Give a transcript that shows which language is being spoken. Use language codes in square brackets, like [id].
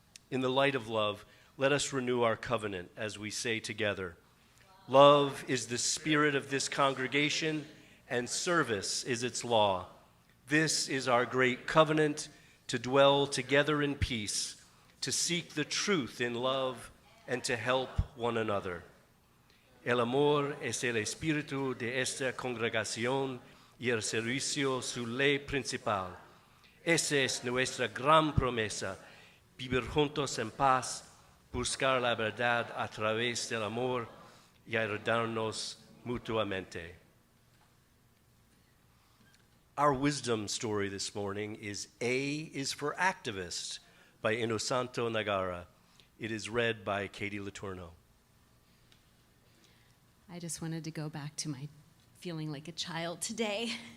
[en] In the light of love, let us renew our covenant as we say together, love is the spirit of this congregation, and service is its law. This is our great covenant, to dwell together in peace, to seek the truth in love, and to help one another. [es] El amor es el espíritu de esta congregación y el servicio su ley principal. Esa es nuestra gran promesa, vivir juntos en paz, buscar la verdad a través del amor y ayudarnos mutuamente. [en] Our wisdom story this morning is A is for Activist by Inosanto Nagara. It is read by Kati LeTourneau. I just wanted to go back to my feeling like a child today.